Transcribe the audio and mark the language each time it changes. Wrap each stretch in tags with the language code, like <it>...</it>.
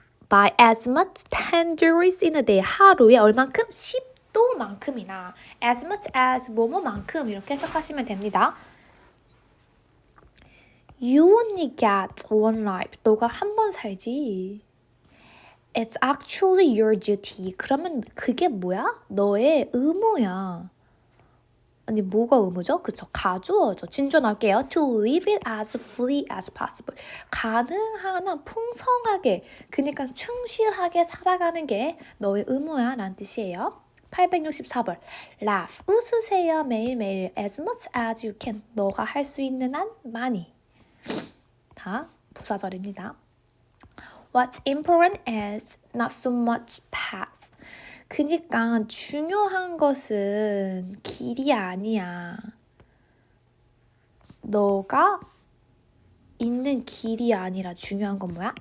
<en>By as much 10 degrees in a day,</en> <ko>하루에 얼만큼? 10도만큼이나</ko> <en>as much as</en> <ko>뭐뭐만큼 이렇게 해석하시면 됩니다.</ko> <en>You only get one life.</en> <ko>너가 한 번 살지.</ko> <en>It's actually your duty.</en> <ko>그러면 그게 뭐야? 너의 의무야. 아니 뭐가 의무죠? 그쵸? 가주어죠. 진조 나올게요.</ko> <en>To live it as fully as possible.</en> <ko>가능한 한 풍성하게, 그러니까 충실하게 살아가는 게 너의 의무야 라는 뜻이에요. 864번. Laugh. 웃으세요 매일매일.</ko> <en>As much as you can.</en> <ko>너가 할 수 있는 한 많이. 다 부사절입니다.</ko> <en>What's important is not so much past.</en> <ko>그니까 중요한 것은 길이 아니야. 너가 있는 길이 아니라 중요한 건 뭐야?</ko>